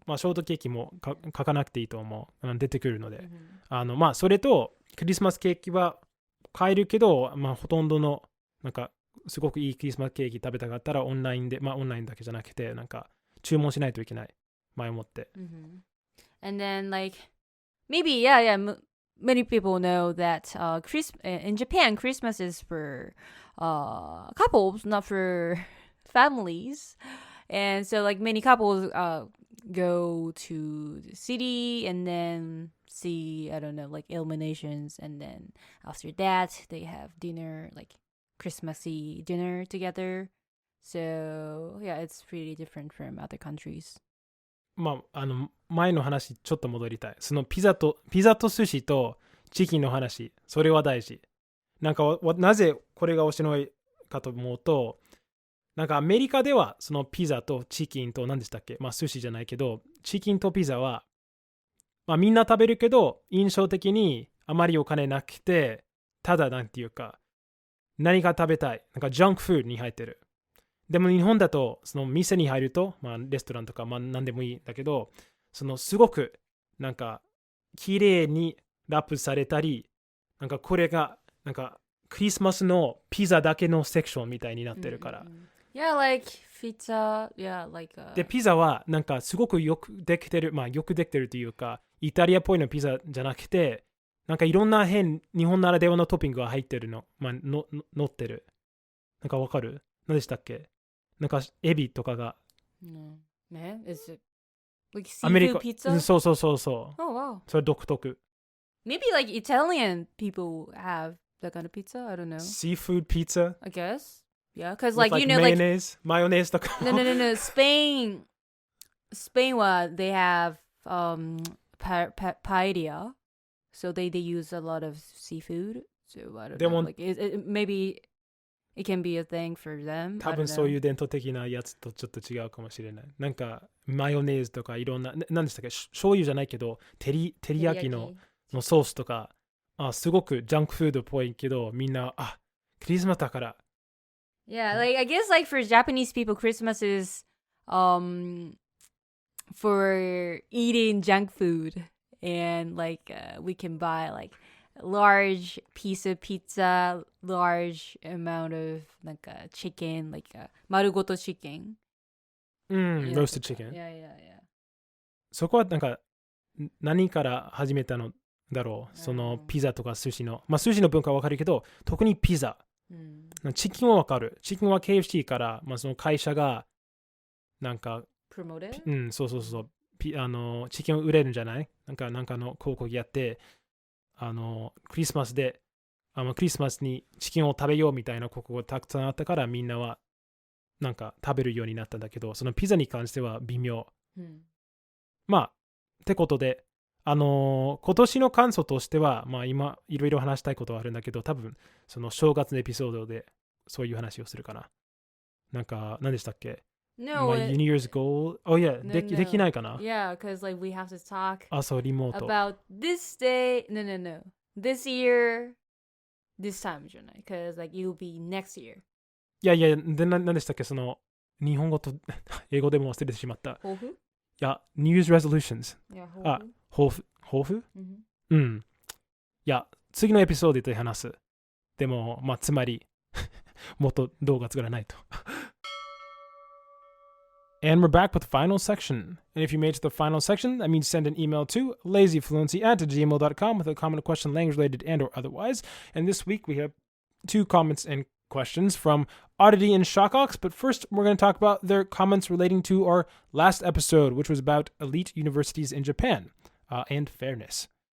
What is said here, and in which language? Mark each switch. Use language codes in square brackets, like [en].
[ja] まあショートケーキも書かなくていいと思う。出てくるので。まあそれとクリスマスケーキは買えるけど、まあほとんどのなんかすごくいいクリスマスケーキ食べたかったらオンラインで、まあオンラインだけじゃなくてなんか注文しないといけない。前もって。 [en] And then like maybe many people know that in Japan Christmas is for couples, not for families. And so like many couples go to the city and then see, I don't know, like illuminations, and then after that they have dinner, like Christmassy dinner together. So yeah, it's pretty different from other countries. [ja] まあ前の話ちょっと戻りたい。そのピザと寿司とチキンの話、それは大事。なんかなぜこれが面白いかと思うと、なんかアメリカではそのピザとチキンと何でしたっけ、まあ寿司じゃないけどチキンとピザはまあみんな食べるけど印象的にあまりお金なくて、ただなんていうか何か食べたい、なんかジャンクフードに入ってる。でも日本だとその店に入ると、まあレストランとかまあ何でもいいんだけど、そのすごくなんか綺麗にラップされたり、なんかこれがなんかクリスマスのピザだけのセクションみたいになってるから。 [en] Yeah, like pizza, yeah, like [ja] でピザはなんかすごくよくできてる、まあよくできてるというか、イタリアっぽいのピザじゃなくて、なんかいろんな日本ならではのトッピングが入ってるの、まあ乗ってる。なんかわかる？何でしたっけ？なんかエビとかが。ね、 [en] is it Like [ja] アメリ [en] seafood [ja] カ [en] pizza? [ja] そうそうそうそう [en] Oh, wow. [ja] それ独特 [en] Maybe like Italian people have that kind of pizza. I don't know. Seafood pizza I guess. Yeah, because with like, you know, like, mayonnaise [ja] マヨネーズとか [en] no. Spain, they have paella. So they use a lot of seafood. So I don't know. Like, maybe it can be a thing for them. [ja] 多分そういう伝統的なやつとちょっと違うかもしれない。なんかマヨネーズとかいろんな、何でしたっけ、醤油じゃないけど、照り焼きのソースとか、すごくジャンクフードっぽいけど、みんな、クリスマスだから。 [en] Yeah, like I guess like for Japanese people, Christmas is for eating junk food, and like we can buy like large piece of pizza, large amount of like chicken, like marugoto chicken. Roasted chicken. Yeah. [ja] そこはなんか何から始めたのだろう。そのピザとか寿司の、寿司の文化はわかるけど、特にピザ。チキンはわかる。チキンは KFC から、その会社がなんか、そう。チキンを売れるんじゃない？なんかの広告やって、クリスマスで、クリスマスにチキンを食べようみたいな広告がたくさんあったから、みんなはなんか食べるようになったんだけど、そのピザに関しては微妙。ってことで、今年の感想としては、今いろいろ話したいことはあるんだけど、多分その正月のエピソードでそういう話をするかな。なんか何でしたっけ？ [en] No, My New Year's goal. Oh yeah, no. [ja] できないかな？ [en] Yeah, because like we have to talk [ja] そうリモート [en] about this day. No. This year, this time [ja] じゃない。 [en] Because like it'll be next year. [ja] いやで何でしたっけ？その日本語と英語でも忘れてしまった。抱負？いや、 [en] New Year's resolutions。 [ja] 抱負？いや、次のエピソードで話す。でも、つまり、もっと動画作らないと。 [en] And we're back with the final section. And if you made it to the final section, that means send an email to lazyfluency@gmail.com with a comment, question, language related and or otherwise. And this week we have 2 comments and questions from Oddity and Shockox. But first, we're going to talk about their comments relating to our last episode, which was about elite universities in Japan and fairness.